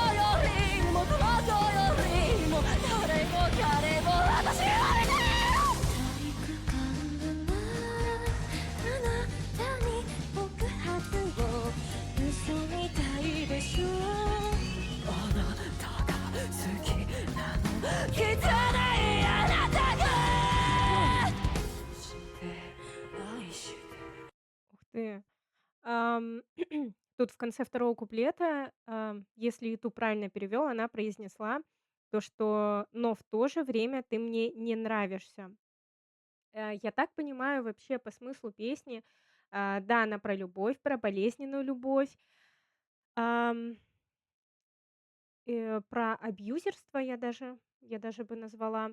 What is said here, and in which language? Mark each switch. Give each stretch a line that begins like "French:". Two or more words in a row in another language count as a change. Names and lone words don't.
Japanese: よりもこの子よりも誰も彼も私よりも体育館のあなたに告白を嘘みたいでしょあなたが好きなの汚いあなたが愛して
Russian: Ух ты. Ам, Тут в конце второго куплета, если Иту правильно перевел, она произнесла то, что «но в то же время ты мне не нравишься». Я так понимаю, вообще по смыслу песни, да, она про любовь, про болезненную любовь, ам, про абьюзерство я даже бы назвала.